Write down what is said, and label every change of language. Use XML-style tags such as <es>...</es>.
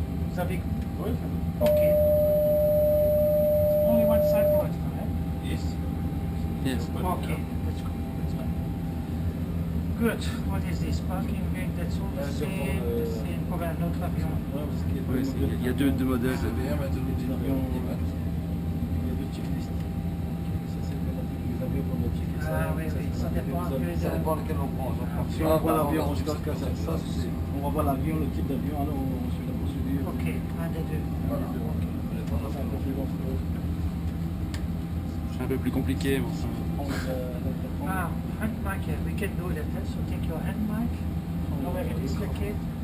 <en>Is that big? Okay. Only one side works now, eh? Yes. Yes. Okay, that's good. That's fine. Good. What is this? Parking brake, that's all the same. The same.</en> <fr>Oh, ben, un autre avion. Oui, il y a deux modèles. C'est bien, mais tu nous dis Il y a deux checklists. Ça, c'est les avions qu'on doit checker. Ah oui, oui, ça dépend un peu de... Ça dépend lequel on prend. Si on voit l'avion, on va voir l'avion, le type d'avion, alors on suit la procédure. Ok, un des deux. Voilà. Ok. C'est un peu plus long. C'est un peu plus compliqué. Bon.</fr> <en>Ah, hand mic, yeah, we can do that. So take your hand mic, know where it is located.</en>